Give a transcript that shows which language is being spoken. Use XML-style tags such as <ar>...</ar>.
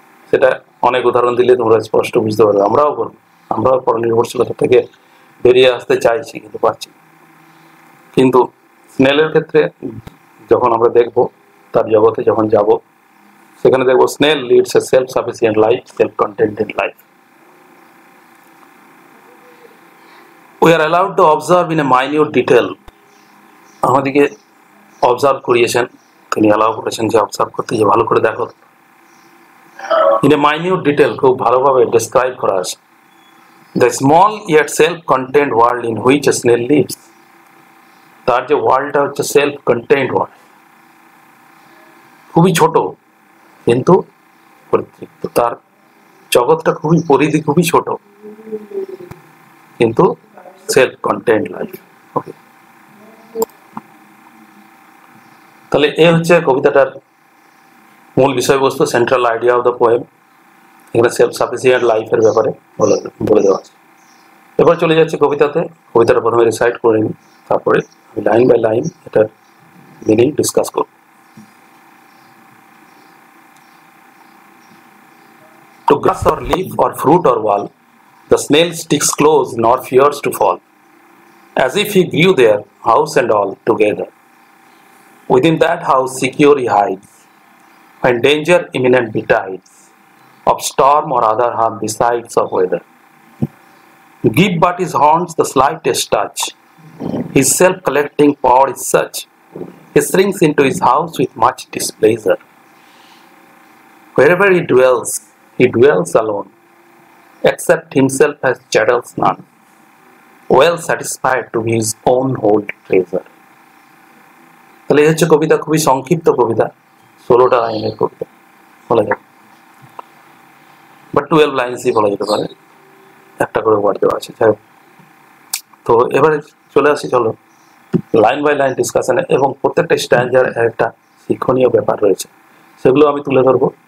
<bn>সেটা অনেক উদাহরণ দিলে তোমরা স্পষ্ট বুঝতে পারবে। আমরাও করবো, আমরাও পরনির্ভরশীলতা থেকে বেরিয়ে আসতে চাইছি, কিন্তু পারছি। কিন্তু স্নেলের ক্ষেত্রে যখন আমরা দেখব, তার জগতে যখন যাব, সেখানে দেখবো</bn> <en>Snail leads a self sufficient life, self contented life. We are allowed to observe in a minute detail.</en> <bn>আমাদেরকে অবজার্ভ করিয়েছেন, তিনি অ্যালাউ করেছেন যে অবজার্ভ করতে, যে ভালো করে দেখো।</bn> <en>in a minute detail,</en> <bn>খুব ভালোভাবে ডেসক্রাইব করা আছে।</bn> <en>The small yet self content world in which a snail lives.</en> <bn>তার যে ওয়ার্ল্ডটা হচ্ছে সেলফ কন্টেন্ট ওয়ার্ল্ড, খুবই ছোট কিন্তু পরিতৃপ্ত। তার জগৎটা খুবই পরিধি খুবই ছোট, কিন্তু সেলফ কন্টেন্ট লাইফ। ওকে, তাহলে এ হচ্ছে কবিতাটার মূল বিষয়বস্তু,</bn> <en>Central idea of the poem.</en> <bn>এখানে সেলফ সাফিসিয়েন্ট লাইফের ব্যাপারে বলে দেওয়া আছে। এবার চলে যাচ্ছে কবিতাতে। কবিতাটা প্রথমে রিসাইট করে নিই, তারপরে লাইন বাই লাইন এটার মিনিং ডিসকাস করব।</bn> <en>To grass or leaf or fruit or wall, the snail sticks close nor fears to fall, as if he grew there, house and all together. Within that house secure he hides, when danger imminent betides, of storm or other harm besides of weather. Give but his horns the slightest touch, his self-collecting power is such, he shrinks into his house with much displeasure. Wherever he dwells alone, except himself has chattels none, well satisfied to be his own whole treasure.</en> <bn>তাহলে এই হচ্ছে কবিতা, খুবই সংক্ষিপ্ত কবিতা, 16টা লাইনের কবিতা বলা যায়, বা 12 লাইন্সই বলা যেতে পারে, একটা করে ওয়ার্ড দেওয়া আছে। তো এবারে চলে আসি, চলো লাইন বাই লাইন ডিসকাশনে, এবং প্রত্যেকটা স্ট্যান্ডার একটা শিক্ষণীয় ব্যাপার রয়েছে, সেগুলো আমি তুলে ধরবো।</bn>